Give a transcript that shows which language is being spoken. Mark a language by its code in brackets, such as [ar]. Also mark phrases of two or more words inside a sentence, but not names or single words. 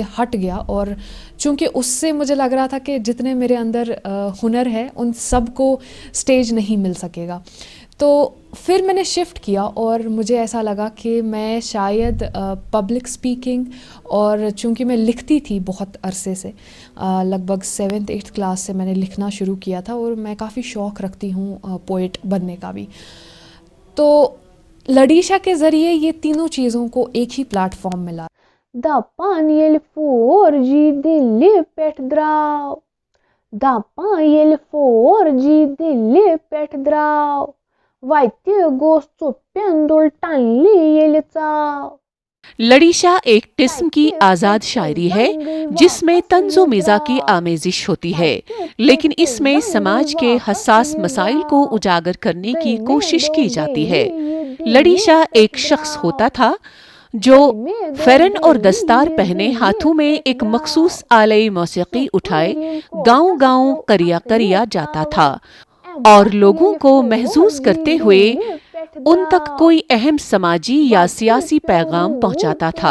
[ur] ہٹ گیا، اور چونکہ اس سے مجھے لگ رہا تھا کہ جتنے میرے اندر ہنر ہے ان سب کو سٹیج نہیں مل سکے گا، تو پھر میں نے شفٹ کیا اور مجھے ایسا لگا کہ میں شاید [en] public speaking, [ur] اور چونکہ میں لکھتی تھی بہت عرصے سے، لگ بھگ 7th 8th کلاس سے میں نے لکھنا شروع کیا تھا، اور میں کافی شوق رکھتی ہوں پوئٹ بننے کا بھی، تو لڑیشا کے ذریعے یہ تینوں چیزوں کو ایک ہی پلیٹ فارم ملا۔ [ks] دپان یل فور جی دل پٹ دراو، دپان یل فور جی دل پٹ دراو، وتہ گوس ژوپیندل ٹنلہِ ییٚلہِ ژاو۔ [ur] لڑیشا ایک قسم کی آزاد شاعری ہے جس میں طنز و مزاح کی آمیزش ہوتی ہے، لیکن اس میں سماج کے حساس مسائل کو اجاگر کرنے کی کوشش کی جاتی ہے۔ لڑیشا ایک شخص ہوتا تھا جو فرن اور دستار پہنے ہاتھوں میں ایک مخصوص آلۂ موسیقی اٹھائے گاؤں گاؤں قریہ قریہ جاتا تھا اور لوگوں کو محظوظ کرتے ہوئے ان تک کوئی اہم سماجی یا سیاسی پیغام پہنچاتا تھا۔